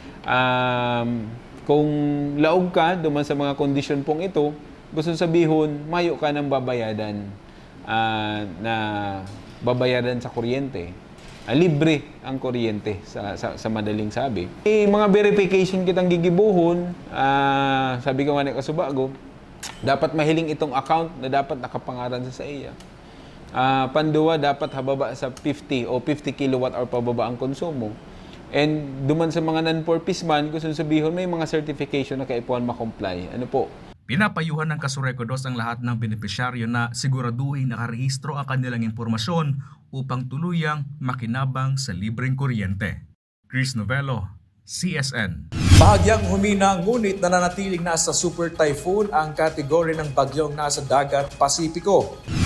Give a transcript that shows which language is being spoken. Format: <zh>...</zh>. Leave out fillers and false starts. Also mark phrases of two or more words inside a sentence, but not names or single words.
<bik>Kung laog ka duman sa mga kondisyon pong ito, gusto sabihin, mayo ka ng babayaran na babayaran sa kuryente.</bik> <tl>Libre ang kuryente sa madaling sabi.</tl> <bik>Mga verification kitang gigibuhon, sabi ko nga ni Kasubago, dapat mahiling itong account na dapat nakapangaran sa iya. Panduwa, dapat hababa sa 50 o 50 kilowatt hour pababa ang konsumo. And duman sa mga non-purpose man, gusto sabihin may mga certification na kaipuan ma-comply. Ano po?</bik> <tl>Pinapayuhan ng Kasureco 2 ang lahat ng benepisyaryo na siguraduhin nakarehistro ang kanilang impormasyon upang tuluyang makinabang sa libreng kuryente. Chris Novello, CSN. Bahagyang humina ngunit nananatiling nasa super typhoon ang kategory ng bagyong nasa dagat Pasipiko.</tl>